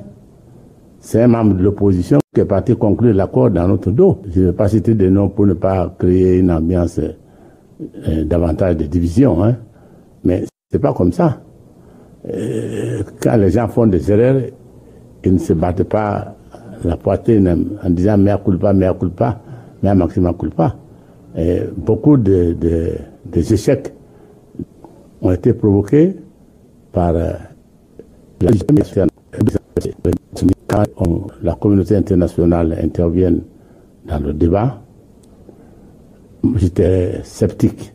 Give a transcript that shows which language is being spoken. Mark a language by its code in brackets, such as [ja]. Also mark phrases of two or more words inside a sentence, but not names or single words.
[fr] C'est un membre de l'opposition qui est parti conclure l'accord dans notre dos. Je ne vais pas citer des noms pour ne pas créer une ambiance davantage de division. Hein. Mais ce n'est pas comme ça. Quand les gens font des erreurs, ils ne se battent pas la poitrine en disant [la] mea culpa, mea maxima culpa. [fr] Et beaucoup des échecs ont été provoqués par la communauté internationale intervient dans le débat. J'étais sceptique.